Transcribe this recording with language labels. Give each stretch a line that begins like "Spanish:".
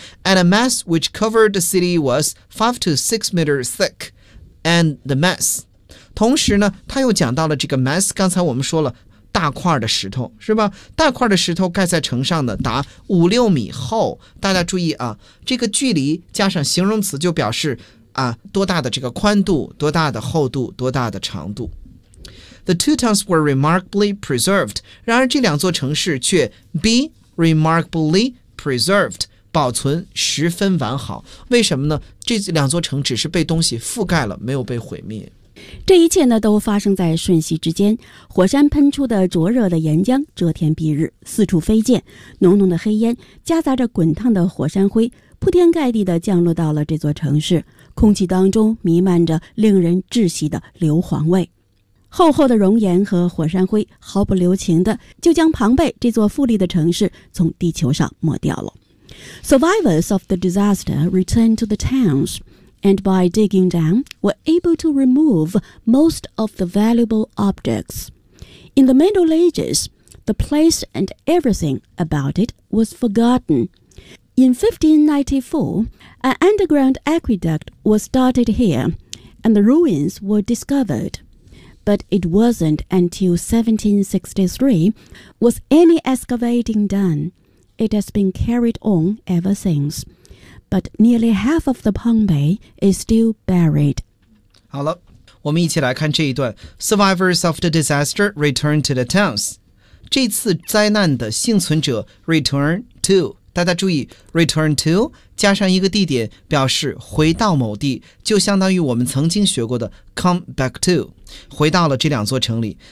English: And a mass which covered the city was 5 to 6 meters thick， and the mass。
Chinese: 同时呢，他又讲到了这个 mass， 刚才我们说了。大块的石头是吧，大块的石头盖在城上的达5-6米厚，大家注意啊，这个距离加上形容词就表示啊多大的这个宽度，多大的厚度，多大的长度。
English: The two towns were remarkably preserved，
Chinese: 然而这两座城市却
English: be remarkably preserved，
Chinese: 保存十分完好。为什么呢？这两座城只是被东西覆盖了，没有被毁灭。这一切呢都发生在瞬息之间，火山喷出的灼热的岩浆遮天蔽日，四处飞溅，浓浓的黑烟夹杂着滚烫的火山灰铺天盖地地降落到了这座城市，空气当中弥漫着令人窒息的硫磺味，厚厚的熔岩和火山灰毫不留情地就将庞贝这座富丽的城市从地球上抹掉了。
English: Survivors of the disaster returned to the townsAnd by digging down, were able to remove most of the valuable objects. In the Middle Ages, the place and everything about it was forgotten. In 1594, an underground aqueduct was started here, and the ruins were discovered. But it wasn't until 1763 was any excavating done. It has been carried on ever since. But nearly half of the Pompeii is still buried.
Chinese: 好了，我们一起来看这一段。
English: Survivors of the disaster return to the towns.
Chinese: 这次灾难的幸存者 return to. 大家注意 ，return to 加上一个地点，表示回到某地，就相当于我们曾经学过的 come back to， 回到了这两座城里。